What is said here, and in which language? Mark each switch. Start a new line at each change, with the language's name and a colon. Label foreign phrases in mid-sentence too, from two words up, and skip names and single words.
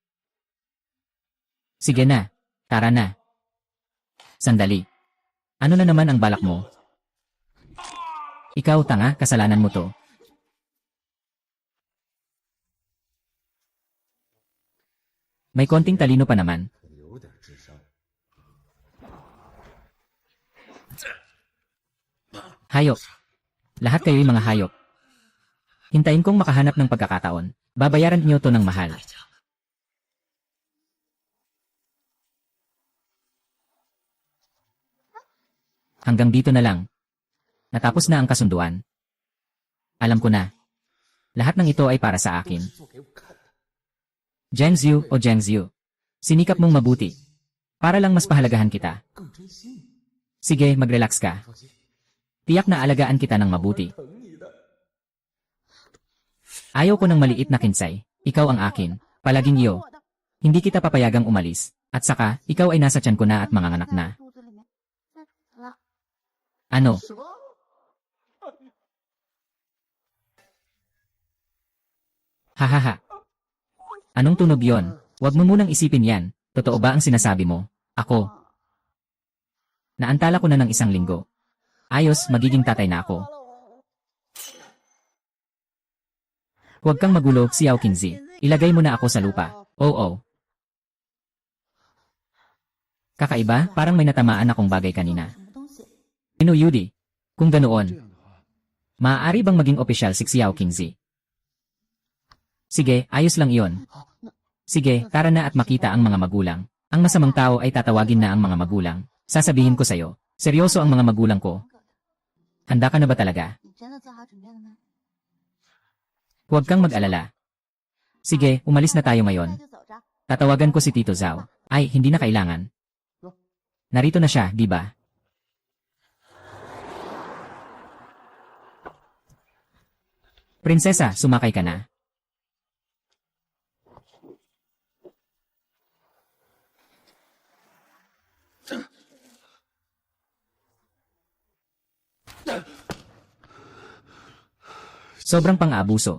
Filipino: Sige na. Tara na. Sandali. Ano na naman ang balak mo? Ikaw, tanga, kasalanan mo to. May konting talino pa naman.
Chinese: 有点智商。
Filipino: Hayop. Lahat kayo'y mga hayop. Hintayin kong makahanap ng pagkakataon. Babayaran niyo to ng mahal. Hanggang dito na lang. Natapos na ang kasunduan. Alam ko na. Lahat ng ito ay para sa akin.
Chinese: 做给我看的。
Filipino: Jiangxiu o Jiangxiu. Sinikap mong mabuti. Para lang mas pahalagahan kita.
Chinese: 更真心。
Filipino: Sige, mag-relax ka.
Chinese: 放心，
Filipino: Tiyak na alagaan kita ng mabuti.
Chinese: 疼你的。
Filipino: Ayaw ko ng maliit na kinsay. Ikaw ang akin. Palaging iyo. Hindi kita papayagang umalis. At saka, ikaw ay nasa tiyan ko na at manganganak na.
Chinese: 肚子里面再死了。
Filipino: Ano?
Chinese: 什么？ Hahaha.
Filipino: Anong tunog yon? Huwag mo munang isipin yan. Totoo ba ang sinasabi mo? Ako. Naantala ko na ng 1 linggo. Ayos, magiging tatay na ako. Huwag kang magulo, Xiao Qingzi. Ilagay mo na ako sa lupa. Oo. Kakaiba, parang may natamaan akong bagay kanina.
Chinese: 什么东西？
Filipino: Inuyudi. Kung
Chinese: 这
Filipino: ganoon,
Chinese: 样的话，
Filipino: maaari bang maging opisyal si Xiao Qingzi? Sige, ayos lang iyon. Sige, tara na at makita ang mga magulang. Ang masamang tao ay tatawagin na ang mga magulang. Sasabihin ko sa'yo, seryoso ang mga magulang ko. Handa ka na ba talaga?
Chinese: 你真的做好准备了吗？
Filipino: Huwag kang mag-alala. Sige, umalis na tayo
Chinese: 现
Filipino: ngayon.
Chinese: 在就走着。
Filipino: Tatawagan ko si Tito Zhao. Ay, hindi na kailangan. Narito na siya, di ba? Prinsesa, sumakay ka na. Sobrang pang-aabuso.